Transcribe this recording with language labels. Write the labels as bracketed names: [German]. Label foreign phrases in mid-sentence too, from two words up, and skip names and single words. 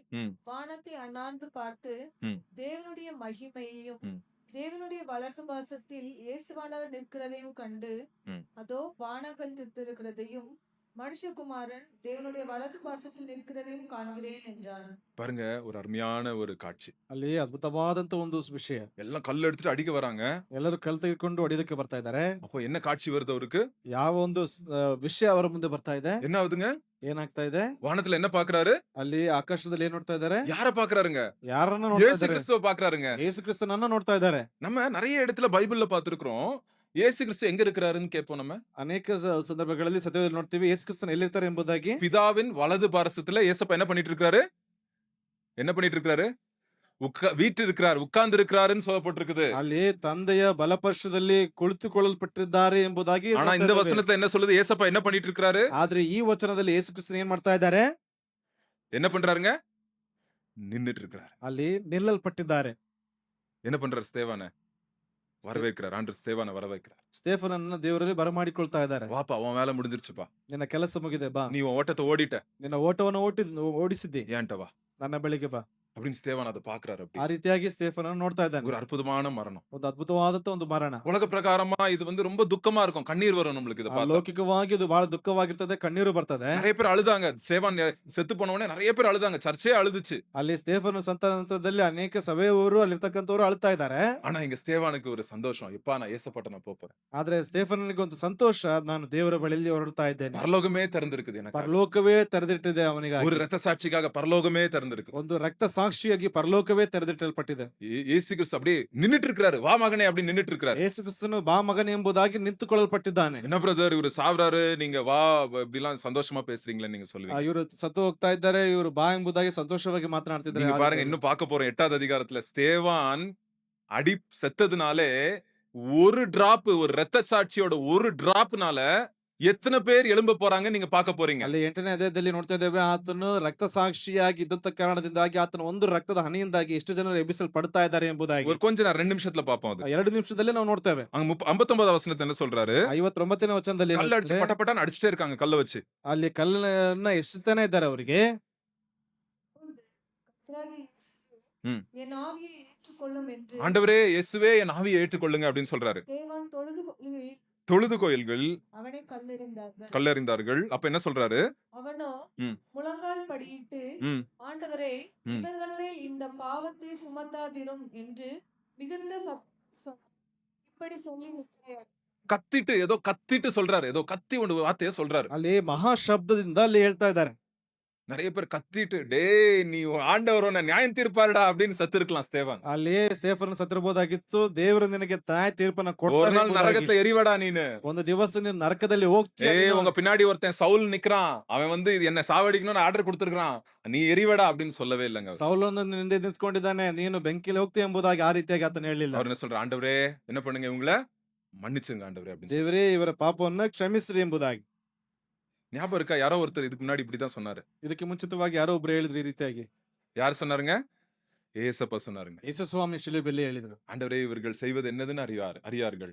[Tamil] ம். வானத்தை அண்ணாந்து பார்த்து ம். தேவனுடைய மகிமையையும் ம். தேவனுடைய வலது பாசத்தில் இயேசுவானவர் நிற்கிறதையும் கண்டு, ம். அதோ வானங்கள் திறந்திருக்கிறதையும் மனுஷகுமாரன் தேவனுடைய வலது பாசத்தில் நிற்கிறதையும் காண்கிறேன் என்றான். பாருங்க, ஒரு அருமையான ஒரு காட்சி. [Kannada] ಅಲ್ಲಿ ಅದ್ಭುತವಾದಂತ ಒಂದು ವಿಷಯ. [Tamil] எல்லாம் கல்ல எடுத்துட்டு அடிக்க வராங்க. [Kannada] ಎಲ್ಲರೂ ಕಲ್ಲು ತೆಗೆದುಕೊಂಡು ಹೊಡಿಯೋದಕ್ಕೆ ಬರ್ತಾ ಇದ್ದಾರೆ. [Tamil] அப்போ என்ன காட்சி வருது அவருக்கு? [Kannada] ಯಾವ ಒಂದು ವಿಷಯ ಅವರ ಮುಂದೆ ಬರ್ತಾ ಇದೆ? [Tamil] என்ன ஆகுதுங்க? [Kannada] ಏನಾಗ್ತಾ ಇದೆ? [Tamil] வானத்துல என்ன பாக்குறாரு? [Kannada] ಅಲ್ಲಿ ಆಕಾಶದಲ್ಲಿ ಏನ್ ನೋಡ್ತಾ ಇದ್ದಾರೆ? [Tamil] யார பாக்குறாருங்க? [Kannada] ಯಾರನ್ನ ನೋಡ್ತಾ [Tamil] இயேசு [Kannada] ಇದ್ದಾರೆ? [Tamil] கிறிஸ்துவ பாக்குறாருங்க. [Kannada] ಯೇಸು ಕ್ರಿಸ್ತನನ್ನ ನೋಡ್ತಾ ಇದ್ದಾರೆ. [Tamil] நம்ம நிறைய இடத்துல பைபிள்ல பார்த்திருக்கிறோம். இயேசு கிறிஸ்து எங்க இருக்கிறாருன்னு கேட்போம் நம்ம. [Kannada] ಅನೇಕ ಸಂದರ್ಭಗಳಲ್ಲಿ ಸತ್ಯದಲ್ಲಿ ನೋಡ್ತೀವಿ ಯೇಸು ಕ್ರಿಸ್ತನ ಎಲ್ಲಿರ್ತಾರೆ ಎಂಬುದಾಗಿ. [Tamil] பிதாவின் வலது பாரசத்துல ஏசப்பா என்ன பண்ணிட்டு இருக்காரு? என்ன பண்ணிட்டு இருக்காரு? வீட்டு இருக்கிறார், உட்கார்ந்து இருக்கிறாருன்னு சொல்லப்பட்டிருக்குது. [Kannada] ಅಲ್ಲಿ ತಂದೆಯ ಬಲಪರ್ಶದಲ್ಲಿ ಕುಳಿತುಕೊಳ್ಳಲ್ಪಟ್ಟಿದ್ದಾರೆ ಎಂಬುದಾಗಿ [Tamil] ஆனா [Kannada] ನೋಡ್ತಾ [Tamil] இந்த [Kannada] ಇದ್ದೇವೆ. [Tamil] வசனத்துல என்ன சொல்லுது? ஏசப்பா என்ன பண்ணிட்டு இருக்காரு? [Kannada] ಆದ್ರೆ ಈ ವಚನದಲ್ಲಿ ಯೇಸು ಕ್ರಿಸ್ತನ ಏನ್ ಮಾಡ್ತಾ ಇದ್ದಾರೆ? [Tamil] என்ன பண்றாருங்க? நின்னுட்டு இருக்கிறார். [Kannada] ಅಲ್ಲಿ ನಿಲ್ಲಲ್ಪಟ್ಟಿದ್ದಾರೆ. [Tamil] என்ன பண்றாரு? ஸ்தேவான வரவேற்கிறார். ஆண்டவர் ஸ்தேவான வரவேற்கிறார். [Kannada] ಸ್ಟೇಫನನ್ನ ದೇವರಲ್ಲಿ ಬರಮಾಡಿಕೊಳ್ತಾ ಇದ್ದಾರೆ. [Tamil] வாப்பா, உன் வேலை முடிஞ்சிருச்சுப்பா. [Kannada] ನಿನ್ನ ಕೆಲಸ ಮುಗಿದೆ, ಬಾ. [Tamil] நீ உன் ஓட்டத்தை ஓடிட்ட. [Kannada] ನಿನ್ನ ಓಟವನ್ನು ಓಡಿಸಿದ್ದಿ, [Tamil] ஏன்ட்ட வா. [Kannada] ನನ್ನ ಬಳಿಗೆ ಬಾ. [Tamil] அப்படின்னு ஸ்தேவான் அதை பாக்குறாரு. [Kannada] ಆ [Tamil] அப்படி [Kannada] ರೀತಿಯಾಗಿ ಸ್ಟೇಫನನ್ನು ನೋಡ್ತಾ ಇದ್ದಾನೆ. [Tamil] ஒரு அற்புதமான மரணம். [Kannada] ಒಂದು ಅದ್ಭುತವಾದಂತ ಒಂದು ಮರಣ. [Tamil] உலக பிரகாரமா இது வந்து ரொம்ப துக்கமா இருக்கும். கண்ணீர் வரும் நம்மளுக்கு இத பார்த்தா. [Kannada] ಲೌಕಿಕವಾಗಿ ಇದು ಬಹಳ ದುಃಖವಾಗಿರ್ತದೆ, ಕಣ್ಣೀರು ಬರ್ತದೆ. [Tamil] நிறைய பேர் அழுதாங்க. ஸ்தேவான் செத்து போன உடனே நிறைய பேர் அழுதாங்க. சர்ச்சே அழுதுச்சு. [Kannada] ಅಲ್ಲಿ ಸ್ಟೇಫನ್ ಸಂತಾನದಲ್ಲಿ ಅನೇಕ ಸಭೆಯವರು ಅಲ್ಲಿರ್ತಕ್ಕಂಥವ್ರು ಅಳ್ತಾ ಇದ್ದಾರೆ. [Tamil] ஆனா இங்க ஸ்தேவானுக்கு ஒரு சந்தோஷம். எப்பா நான் ஏசப்பாட்ட நான் போறேன். [Kannada] ಆದ್ರೆ ಸ್ಟೇಫನಿಗೆ ಒಂದು ಸಂತೋಷ, ನಾನು ದೇವರ ಬಳಿಯಲ್ಲಿ ಹೊರಡ್ತಾ ಇದ್ದೇನೆ. [Tamil] பரலோகமே திறந்திருக்குது எனக்கு. [Kannada] ಪರಲೋಕವೇ ತೆರೆದಿಟ್ಟಿದೆ ಅವನಿಗಾಗಿ. [Tamil] ஒரு ரத்த சாட்சிக்காக பரலோகமே திறந்திருக்குது. [Kannada] ಒಂದು ರಕ್ತ ಸಾಕ್ಷಿಯಾಗಿ ಪರಲೋಕವೇ ತೆರೆದಿಟ್ಟಲ್ಪಟ್ಟಿದೆ. [Tamil] இயேசு கிறிஸ்து அப்படியே நின்னுட்டு இருக்காரு. வா மகனே அப்படி நின்னுட்டு இருக்காரு. [Kannada] ಯೇಸು ಕ್ರಿಸ್ತನು ಬಾ ಮಗನೇ ಎಂಬುದಾಗಿ ನಿಂತುಕೊಳ್ಳಲ್ಪಟ್ಟಿದ್ದಾನೆ. [Tamil] என்ன பிரதர் இவரு சாவறாரு, நீங்க வா இப்படி எல்லாம் சந்தோஷமா பேசுறீங்களே நீங்க சொல்லுவீங்க. [Kannada] ಇವರು ಸತ್ತು ಹೋಗ್ತಾ ಇದ್ದಾರೆ, ಇವರು ಬಾ ಎಂಬುದಾಗಿ ಸಂತೋಷವಾಗಿ ಮಾತನಾಡ್ತಿದ್ದಾರೆ. [Tamil] நீங்க பாருங்க இன்னும் பார்க்க போறோம் 8வது அதிகாரத்துல ஸ்தேவான் அடி செத்ததுனாலே ஒரு டிராப், ஒரு ரத்த சாட்சியோட ஒரு டிராப்னால எத்தனை பேர் எழும்ப போறாங்க நீங்க பார்க்க போறீங்க. [Kannada] ಅಲ್ಲಿ 8ನೇ ಅಧ್ಯಾಯದಲ್ಲಿ ನೋಡ್ತಾ ಇದ್ದೇವೆ, ಆತನು ರಕ್ತ ಸಾಕ್ಷಿಯಾಗಿ ಇದ್ದಂತ ಕಾರಣದಿಂದಾಗಿ ಆತನ ಒಂದು ರಕ್ತದ ಹನಿಯಿಂದಾಗಿ ಎಷ್ಟು ಜನರು ಎಬ್ಬಿಸಲ್ಪಡ್ತಾ ಇದ್ದಾರೆ ಎಂಬುದಾಗಿ [Tamil] ஒரு கொஞ்ச நேரம் 2 நிமிஷத்துல பாப்போம் அது. [Kannada] 2 ನಿಮಿಷದಲ್ಲಿ ನಾವು ನೋಡ್ತೇವೆ. [Tamil] அங்க 59வது வசனத்துல என்ன சொல்றாரு? [Kannada] 59ನೇ ವಚನದಲ್ಲಿ [Tamil] கல்ல அடிச்சு [Kannada] ಏನಾಗ್ತದೆ? [Tamil] பட்டப்பட்டான்னு அடிச்சிட்டே இருக்காங்க கல்ல வச்சு. [Kannada] ಅಲ್ಲಿ ಕಲ್ಲನ್ನ ಎಸೆತಾನೆ ಇದ್ದಾರೆ ಅವರಿಗೆ. [Tamil] கர்த்தராகிய இயேசு ம். என் ஆவியை ஏற்றுக்கொள்ளும் என்று ஆண்டவரே இயேசுவே என் ஆவியை ஏற்றுக்கொள்ளுங்க அப்படின்னு சொல்றாரு. ஸ்தேவான் தொழுது கொள்ளுகையில் தொழுது கோயில்கள் அவனை கல்லெறிந்தார்கள். கல்லறிந்தார்கள். அப்ப என்ன சொல்றாரு? அவனோ ம். முழங்கால் படியிட்டு, ம். ஆண்டவரே ம். இவர்கள் மேல் இந்த பாவத்தை சுமத்தாதிரும் என்று மிகுந்த இப்படி சொல்லி நிற்கிறார். கத்திட்டு ஏதோ கத்திட்டு சொல்றாரு. ஏதோ கத்தி ஒரு வார்த்தையை சொல்றாரு. [Kannada] ಅಲ್ಲಿ ಮಹಾಶಬ್ದದಿಂದ ಅಲ್ಲಿ ಹೇಳ್ತಾ ಇದ್ದಾರೆ. [Tamil] நிறைய பேர் கத்திட்டு டேய் நீ ஆண்டவர் உன்னை நியாயம் தீர்ப்பாருடா அப்படின்னு சத்து இருக்கலாம் ஸ்தேவான். [Kannada] ಅಲ್ಲಿ ಸ್ಟೇಫನ್ ಸತ್ತಿರಬಹುದಾಗಿತ್ತು. ದೇವರು ನಿನಗೆ ನ್ಯಾಯ ತೀರ್ಪನ್ನ [Tamil] ஒரு [Kannada] ಕೊಡ್ತಾರೆ [Tamil] நாள் [Kannada] ಎಂಬುದಾಗಿ. [Tamil] நரகத்துல எரிவடா நீனு. [Kannada] ಒಂದು ದಿವಸ ನೀನು ನರಕದಲ್ಲಿ ಹೋಗ್ತೀಯ. [Tamil] ஏய் [Kannada] ನೀನು. [Tamil] உங்க பின்னாடி ஒருத்தன் சவுல் நிக்கிறான். அவன் வந்து இது என்ன சாவடிக்கணும்னு ஆர்டர் கொடுத்திருக்கான். நீ எரிவடா அப்படின்னு சொல்லவே இல்லைங்க. [Kannada] ಸೌಲನು ನಿಂದೆ ನಿಂತ್ಕೊಂಡಿದ್ದಾನೆ, ನೀನು ಬೆಂಕಿಲಿ ಹೋಗ್ತೀಯ ಎಂಬುದಾಗಿ ಆ ರೀತಿಯಾಗಿ ಆತನ ಹೇಳಿಲ್ಲ. [Tamil] அவர் என்ன சொல்ற? ஆண்டவரே என்ன பண்ணுங்க இவங்கள மன்னிச்சுங்க ஆண்டவரே அப்படின்னு. [Kannada] ದೇವರೇ ಇವರ ಪಾಪವನ್ನ ಕ್ಷಮಿಸ್ರಿ ಎಂಬುದಾಗಿ. [Tamil] ஞாபகம் இருக்கா? யாரோ ஒருத்தர் இதுக்கு முன்னாடி இப்படிதான் சொன்னாரு. [Kannada] ಇದಕ್ಕೆ ಮುಂಚಿತವಾಗಿ ಯಾರೋ ಒಬ್ರು ಹೇಳಿದ್ರು ಈ ರೀತಿಯಾಗಿ. [Tamil] யார் சொன்னாருங்க? ஏசப்பா சொன்னாருங்க. [Kannada] ಯೇಸುಸ್ವಾಮಿ ಶಿಲುಬೆಯಲ್ಲಿ ಹೇಳಿದ್ರು, [Tamil] ஆண்டவரே இவர்கள் செய்வது என்னதுன்னு அறியார்கள்.